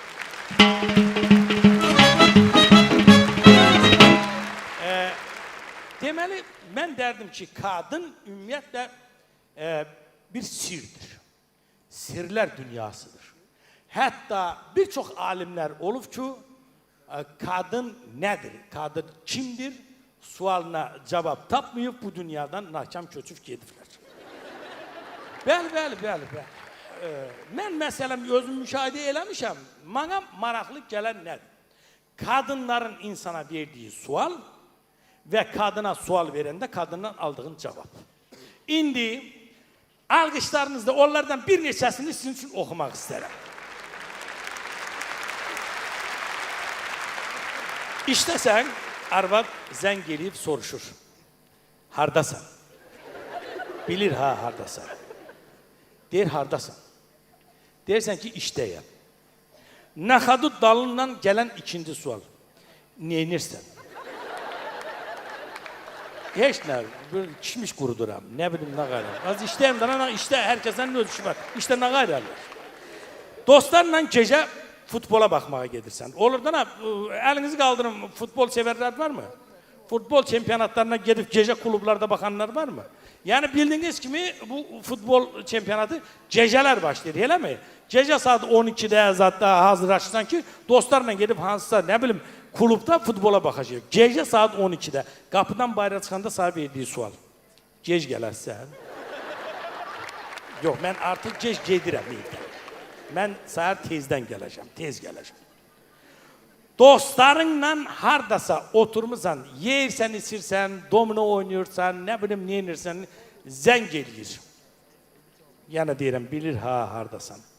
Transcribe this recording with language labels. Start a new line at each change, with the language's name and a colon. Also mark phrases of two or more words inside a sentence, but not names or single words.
Turkish: Demeli ben derdim ki kadın ümumiyyətlə bir sirdir. Sirler dünyasıdır. Hatta birçok alimler olub ki kadın nedir, kadın kimdir sualına cevap tapmayıp bu dünyadan nakam
Azerbaijani: köçüb gediblər. Bəli. Mən məsələn özüm müşahidə eləmişəm. Bana maraqlı gələn nədir?
Turkish: Kadınların insana verdiği sual ve kadına sual verende kadından aldığın cevap.
Azerbaijani: İndi alqışlarınızda
Turkish: onlardan bir neçəsini sizin için okumak isterim.
Azerbaijani: İşte sen arvad zəng eləyib soruşur. Hardasan? Bilir ha hardasan. Deyir hardasan? Deyirsən ki işdəyəm. Naxadut dalından gələn ikinci sual. Neynirsən? Heç nə, kişmiş quruduram, nə bilim nə qayrar. Az işdəyəm də, işdə herkesin ölçüsü var. İşdə nə qayrarlar? Dostlarla gecə futbola baxmağa gedirsən.
Turkish: Olur da elinizi kaldırın, futbol severler var mı? Futbol çempionatlarına gidip gece klublarda bakanlar var mı? Yani bildiğiniz gibi bu futbol çempionatı geceler başlıyor, öyle mi? Gece saat 12'de zaten hazırlaşırsan ki dostlarla gidip hansısa ne bileyim klubda futbola bakacak. Gece saat 12'de kapıdan bayrağa çıkanda sana verdiği sual.
Azerbaijani: Gec gələrsən?
Turkish: Yok ben artık
Azerbaijani: gec gedirəm. Ben səhər tezdən gələcəm, tez gələcəm. Dostlarınla hardasa oturmuşsan, yersən, içirsən, domino
Turkish: oynuyorsan, ne bileyim
Azerbaijani: ne inirsən, zəng eləyir. Yəni deyirəm, bilir ha hardasan.